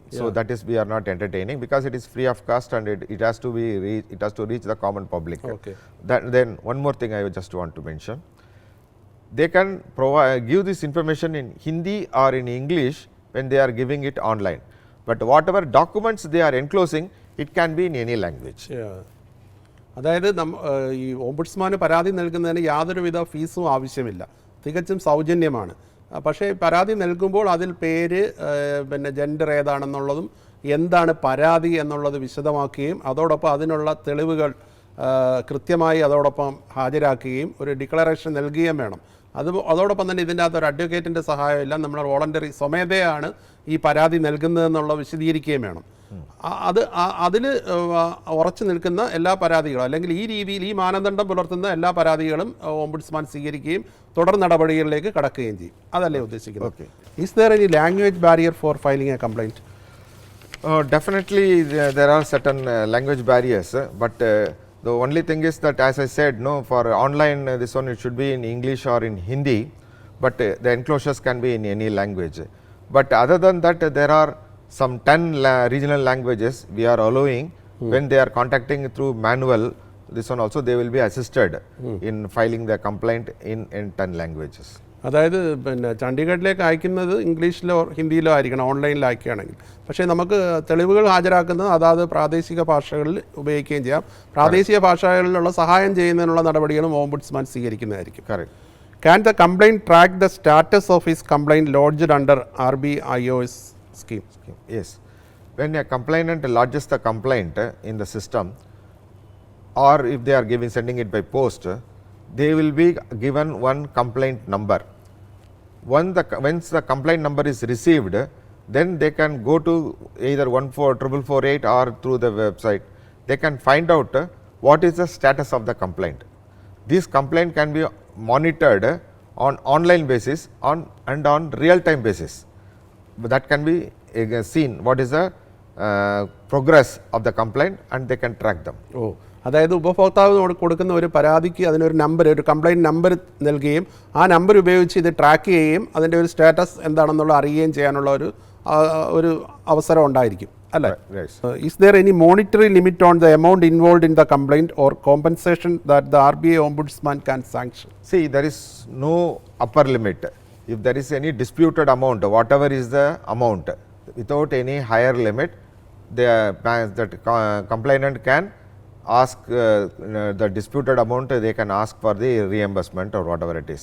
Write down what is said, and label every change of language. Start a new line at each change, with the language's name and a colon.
English: So that is, we are not entertaining, because it is free of cost, and it has to be it has to reach the common public. Okay. Then one more thing I just want to mention, they can give this information in Hindi or in English when they are giving it online, but whatever documents they are enclosing, it can be in any language.
Malayalam: അതായത് ഈ ഓംബുഡ്സ്മാന് പരാതി നൽകുന്നതിന് യാതൊരുവിധ ഫീസും ആവശ്യമില്ല, തികച്ചും സൗജന്യമാണ്. പക്ഷേ പരാതി നൽകുമ്പോൾ അതിൽ പേര്, പിന്നെ ജെൻഡർ ഏതാണെന്നുള്ളതും എന്താണ് പരാതി എന്നുള്ളത് വിശദമാക്കുകയും അതോടൊപ്പം അതിനുള്ള തെളിവുകൾ കൃത്യമായി അതോടൊപ്പം ഹാജരാക്കുകയും ഒരു ഡിക്ലറേഷൻ നൽകുകയും വേണം. അതോടൊപ്പം തന്നെ ഇതിൻ്റെ അകത്ത് ഒരു അഡ്വക്കേറ്റിൻ്റെ സഹായമില്ല, നമ്മൾ വോളണ്ടറി സ്വമേധയാണ് ഈ പരാതി നൽകുന്നതെന്നുള്ള വിശദീകരിക്കുകയും വേണം. അതിൽ ഉറച്ചു നിൽക്കുന്ന എല്ലാ പരാതികളും, അല്ലെങ്കിൽ ഈ രീതിയിൽ ഈ മാനദണ്ഡം പുലർത്തുന്ന എല്ലാ പരാതികളും ഓംബുഡ്സ്മാൻ സ്വീകരിക്കുകയും തുടർ നടപടികളിലേക്ക് കടക്കുകയും ചെയ്യും. അതല്ലേ ഉദ്ദേശിക്കുന്നത്?
English: Is there any language barrier for filing a complaint? Definitely there are certain language barriers, but the only thing is that, as I said, no, for online this one it should be in English or in Hindi, but the enclosures can be in any language. But other than that, there are some 10 regional languages we are allowing. When they are contacting through manual, this one also they will be assisted in filing the complaint in 10 languages.
Malayalam: അതായത് പിന്നെ ചണ്ഡീഗഡിലേക്ക് അയക്കുന്നത് ഇംഗ്ലീഷിലോ ഹിന്ദിയിലോ ആയിരിക്കണം, ഓൺലൈനിൽ അയക്കുകയാണെങ്കിൽ. പക്ഷേ നമുക്ക് തെളിവുകൾ ഹാജരാക്കുന്നത് അതാത് പ്രാദേശിക ഭാഷകളിൽ ഉപയോഗിക്കുകയും ചെയ്യാം. പ്രാദേശിക ഭാഷകളിലുള്ള സഹായം ചെയ്യുന്നതിനുള്ള നടപടികളും ombudsman സ്വീകരിക്കുന്നതായിരിക്കും.
English: Can the complaint track the status of his complaint lodged under RBIO's scheme? Yes. When a complainant lodges the complaint in the system, or if they are sending it by post, they will be given one complaint number. Once the complaint number is received, then they can go to either 14448 or through the website. They can find out what is the status of the complaint. This complaint can be monitored on online basis and on real time basis. That can be seen what is the progress of the complaint, and they can track them.
Malayalam: അതായത് ഉപഭോക്താവ് കൊടുക്കുന്ന ഒരു പരാതിക്ക് അതിനൊരു number, ഒരു complaint number നൽകുകയും ആ number ഉപയോഗിച്ച് ഇത് ട്രാക്ക് ചെയ്യുകയും അതിൻ്റെ ഒരു സ്റ്റാറ്റസ് എന്താണെന്നുള്ള അറിയുകയും ചെയ്യാനുള്ള ഒരു അവസരം ഉണ്ടായിരിക്കും, അല്ലേ?
English: Is there any monetary limit on the amount involved in the complaint or compensation that the RBI Ombudsman can sanction? See, there is no upper limit. If there is any disputed amount, whatever is the amount, without any higher limit, the complainant can ask the disputed amount, they can ask for the reimbursement or whatever it is.